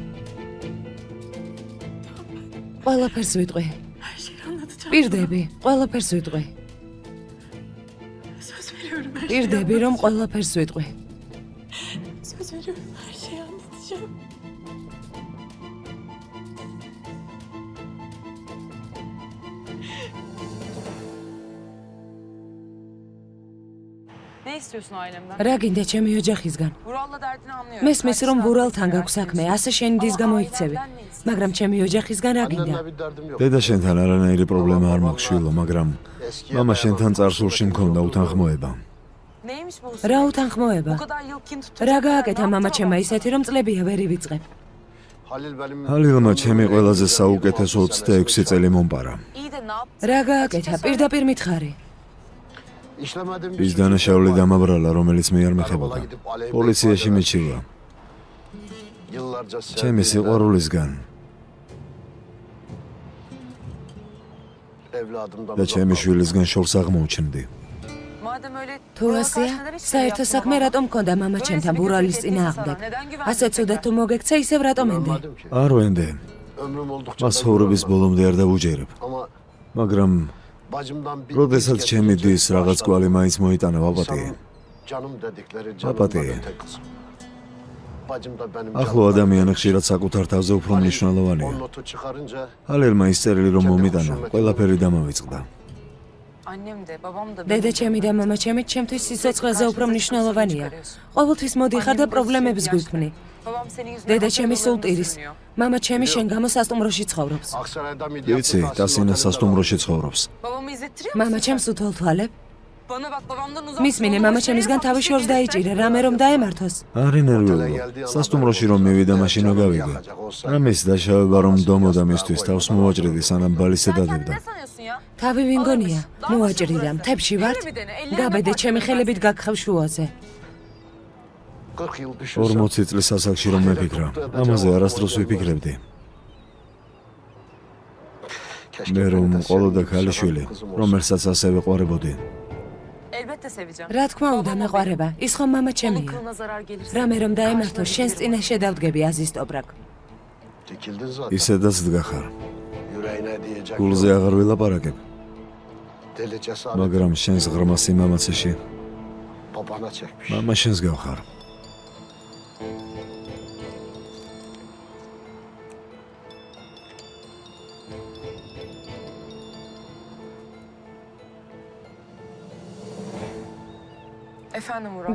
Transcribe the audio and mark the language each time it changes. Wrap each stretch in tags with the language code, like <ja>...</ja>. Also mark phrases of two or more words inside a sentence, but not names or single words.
<ka>ყველაფერს ვიტყვი. პირდები, ყველაფერს ვიტყვი. პირდები, რომ ყველაფერს ვიტყვი.</ka> <tr>Söz veriyorum her şeyi anlatacağım. Ne istiyorsun ailemden?</tr> <ka>რა გინდა ჩემი ოჯახისგან?</ka> <tr>Vural'la derdini anlıyorum.</tr> <ka>მესმის რომ ვურალთან გაქვს საქმე, ასე შენ დის გამოიქცევი. მაგრამ ჩემი ოჯახისგან რა გინდა? დედა შენთან არანაირი პრობლემა არ მაქვს შვილო, მაგრამ მამა შენთან წარსულში მქონდა უთანხმოება.</ka> <tr>Neymiş bu?</tr> <ka>რა უთანხმოება?</ka> <tr>Bu kadar yıl kin tutuyor.</tr> <ka>რა გააკეთა მამაჩემმა ისეთი რომ წლებია ვერ ივიწყებ. ჰალილმა ჩემი ყველაზე საუკეთესო 26 წელი მომპარა.</ka> <tr>İyi de ne yaptın?</tr> <ka>რა გააკეთა? პირდაპირ მითხარი. ის დანაშაული დამაბრალა, რომელიც მე არ მეხებოდა. პოლიციაში მიჩივა. ჩემი სიყვარულისგან და ჩემი შვილისგან შორს აღმოუჩნდი.</ka> <tr>Madem öyle</tr> <ka>თუ ასეა, საერთო საქმე რატომ მქონდა მამაჩემთან ვურალის წინააღმდეგ? ასე ცუდად თუ მოგექცა, ისევ რატომ ენდე? არ ვენდე. მას ხოვრების ბოლომდე არ დავუჯერებ. მაგრამ როდესაც ჩემი დის რაღაც კვალი მაინც მოიტანა ვაპატიე. ვაპატიე. ახლო ადამიანი ხშირად საკუთარ თავზე უფრო მნიშვნელოვანია. ჰალილმა ის წერილი რომ მომიტანა, ყველაფერი დამავიწყდა.</ka> <tr>annem de babam da</tr> <ka>დედაჩემი და მამაჩემი ჩემთვის სიცოცხლეზე უფრო მნიშვნელოვანია. ყოველთვის მოდიხარ და პრობლემებს გვიქმნი.</ka> <tr>babam senin yüzünden</tr> <ka>დედაჩემი სულ ტირის. მამაჩემი შენ გამო სასტუმროში ცხოვრობს. იცი, ტასინა სასტუმროში ცხოვრობს.</ka> <tr>babamı izlettiriyor musun?</tr> <ka>მამაჩემს უთოლთვალებ.</ka> <tr>Bana bak babamdan uzak.</tr> <ka>მისმინე მამაჩემისგან თავი შორს დაიჭირე, რამე რომ დაემართოს. არ ინერვიულო. სასტუმროში რომ მივიდა, მაშინ გავიგე. რამის დაშავება რომ დომოდა მისთვის თავს მოვაჭრედი, სანამ ბალისე დადებდა.</ka> <tr>Ne sanıyorsun ya?</tr> <ka>თავი ვინგონია? მოაჭრიდა, მთებში ვართ? გაბედე, ჩემი ხელებით გაგხევ შუაზე. 40 წლის ასაკში რომ მეფიქრა, ამაზე არასდროს ვიფიქრებდი. მე რომ ყოლოდა ქალიშვილი, რომელსაც ასე ვეყვარებოდი.</ka> <tr>Elbette seveceğim.</tr> <ka>რა თქმა უნდა, მეყვარება. ის ხომ</ka> <tr>Onun</tr> <ka>მამაჩემია.</ka> <tr>kılına zarar gelirse.</tr> <ka>რამე რომ დაემართოს, შენს წინაშე დავდგები აზისტობრაკ. ისედაც დგახარ. გულზე აღარ ვილაპარაკებ, მაგრამ შენს ღრმა სიმამაცეში მამა შენს გავხარ.</ka> <tr>Efendim Murat.</tr>